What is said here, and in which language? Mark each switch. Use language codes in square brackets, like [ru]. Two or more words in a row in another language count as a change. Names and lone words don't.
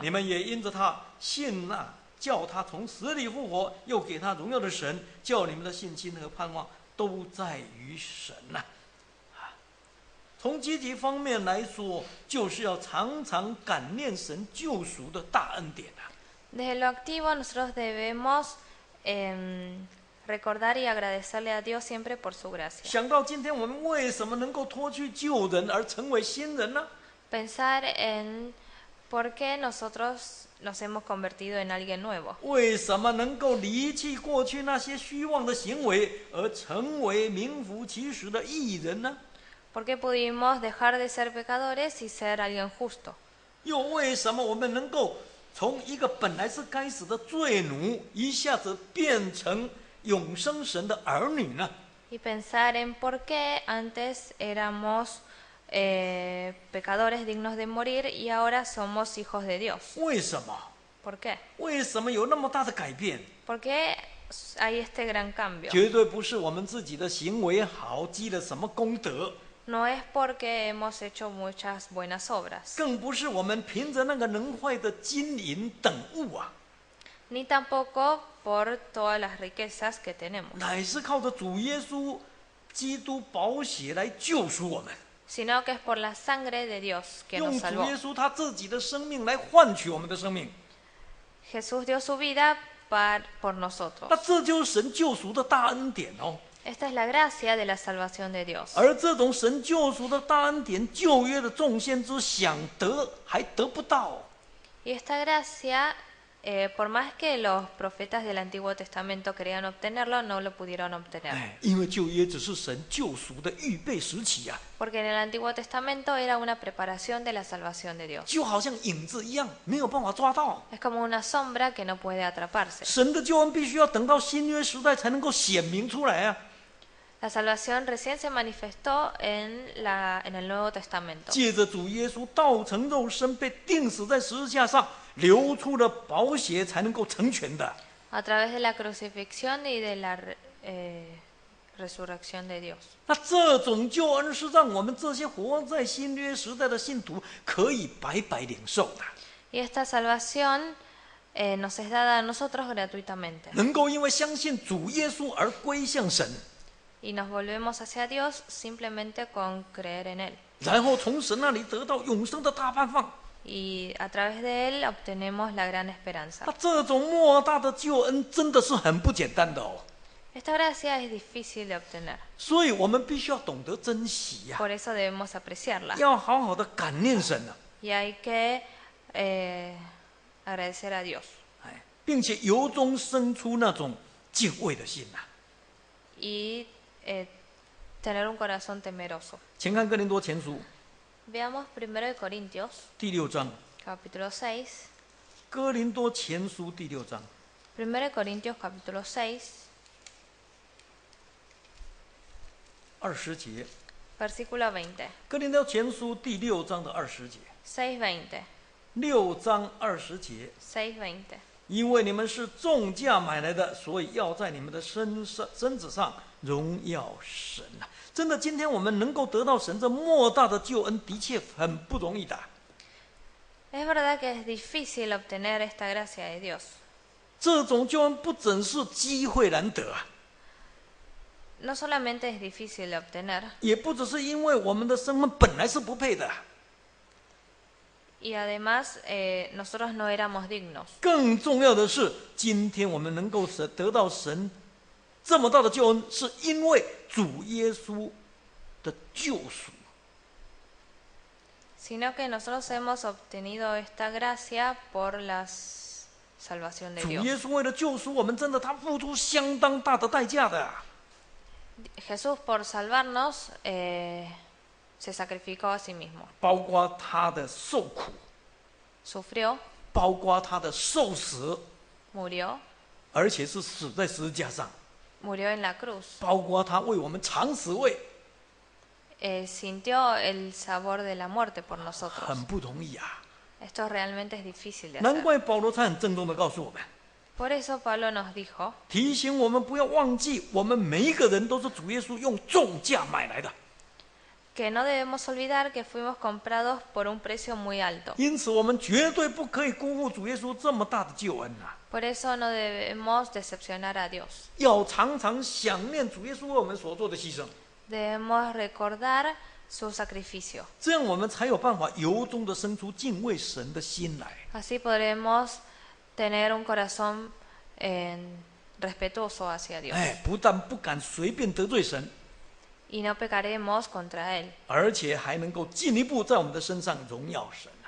[zh] 你们也因着他信那叫他从死里复活，又给他荣耀的神，叫你们的信心和盼望都在于神呐、从积极方面来说，就是要常常感念神救赎的大恩典啊！ [es] Desde lo activo nosotros debemos recordar y agradecerle a Dios siempre por su gracia. [zh] 想到今天我们为什么能够脱去旧人而成为新人呢？ [es] Pensar en por qué nosotros nos hemos convertido en alguien nuevo. [zh] 为什么能够离弃过去那些虚妄的行为，而成为名副其实的义人呢？ [es] ¿Por qué pudimos dejar de ser pecadores y ser alguien justo? [zh] 又为什么我们能够从一个本来是该死的罪奴，一下子变成永生神的儿女呢？ [es] Y pensar en por qué antes éramos pecadores dignos de morir y ahora somos hijos de Dios. [zh] 为什么？ [es] ¿Por qué? [zh] 为什么有那么大的改变？ [es] ¿Por qué hay este gran cambio? [zh] 绝对不是我们自己的行为好，积了什么功德， [es] No es porque hemos hecho muchas buenas obras, [zh] 更不是我们凭着那个能坏的金银等物啊， [es] ni tampoco por todas las riquezas que tenemos, [zh] 乃是靠着主耶稣基督宝血来救赎我们。 [es] sino que es por la sangre de Dios que 用 nos 主 salvó. [zh] 耶稣他自己的生命来换取我们的生命。 [es] Jesús dio su vida por nosotros. [zh] 那这就是神救赎的大恩典哦。 [es] Esta es la gracia de la salvación de Dios. [zh] 而这种神救赎的大恩典，旧约的众先知想得还得不到。 [es] Y esta gracia, por más que los profetas del Antiguo Testamento querían obtenerlo, no lo pudieron obtener. [zh] 因为旧约只是神救赎的预备时期啊， [es] Porque en el Antiguo Testamento era una preparación de la salvación de Dios. [zh] 就好像影子一样，没有办法抓到。 [es] Es como una sombra que no puede atraparse. [zh] 神的救恩必须要等到新约时代才能够显明出来啊。 [es] La salvación recién se manifestó en el Nuevo Testamento. [zh] 借着主耶稣道成肉身，被钉死在十字架上，流出了宝血，才能够成全的。 [es] A través de la crucifixión y de la resurrección de Dios. [zh] 那这种救恩是让我们这些活在新约时代的信徒可以白白领受的， [es] Y esta salvación nos es dada a nosotros gratuitamente. [zh] 能够因为相信主耶稣而归向神， [es] Y nos volvemos hacia Dios simplemente con creer en Él. [zh] 然后从神那里得到永生的大盼望。 [es] Y a través de Él obtenemos la gran esperanza. [zh] 那这种莫大的救恩真的是很不简单的哦， [es] Esta gracia es difícil de obtener. [zh] 所以我们必须要懂得珍惜呀、 [es] Por eso debemos apreciarla. [zh] 要好好的感念神啊， [es] Y hay que agradecer a Dios. [zh] 并且由衷生出那种敬畏的心呐、 [es] Y tener un corazón temeroso. [zh] 请看哥林多前书 [es] Veamos 1 Corintios, [zh] 第6章， [es] capítulo 6. [zh] 哥林多前书第6章 [es] 1 Corintios, capítulo 6, [zh] 20 节， [es] versículo 20. [zh] 哥林多前书第6章的20节， [es] 6:20. [zh] 6章20节， [es] 6:20. [zh] 因为你们是重价买来的，所以要在你们的身子上荣耀神啊！真的，今天我们能够得到神这莫大的救恩，的确很不容易的。 [es] Es verdad que es difícil obtener esta gracia de Dios. [zh] 这种救恩不只是机会难得啊， [es] No solamente es difícil de obtener, [zh] 也不只是因为我们的身份本来是不配的， [es] y además nosotros no éramos dignos. [zh] 更重要的是，今天我们能够得到神这么大的救恩，是因为主耶稣的救赎。 [es] Sino que nosotros hemos obtenido esta gracia por la salvación de 主 Dios. [zh] 耶稣为了救赎我们，真的他付出相当大的代价的。 [es] Jesús por salvarnos se sacrificó a sí mismo. [zh] 包括他的受苦， [es] Sufrió, [zh] 包括他的受死， [es] murió, [zh] 而且是死在十字架上， [es] murió en la cruz. [zh] 包括他为我们尝死味， [es] Sintió el sabor de la muerte por nosotros. [zh] 很不容易啊！ [es] Esto realmente es difícil de 难 hacer. [zh] 怪保罗才很郑重的告诉我们， [es] Por eso Pablo nos dijo [zh] 提醒我们不要忘记，我们每一个人都是主耶稣用重价买来的。 [es] que no debemos olvidar que fuimos comprados por un precio muy alto. [zh] 因此，我们绝对不可以辜负主耶稣这么大的救恩啊！ [es] Por eso no debemos decepcionar a Dios. [zh] 要常常想念主耶稣为我们所做的牺牲， [es] Debemos recordar su sacrificio. [zh] 这样我们才有办法由衷的生出敬畏神的心来。 [es] Así podremos tener un corazón respetuoso hacia Dios. [zh] 不但不敢随便得罪神， [es] Y no pecaremos contra Él. [zh] 而且还能够进一步在我们的身上荣耀神啊！